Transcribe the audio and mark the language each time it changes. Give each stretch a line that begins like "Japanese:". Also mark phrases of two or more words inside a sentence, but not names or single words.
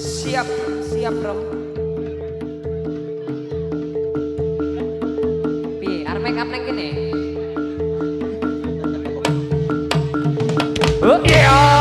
Javanese: Siap, siap bro. Pi, arep make up nang kene. Oh iya.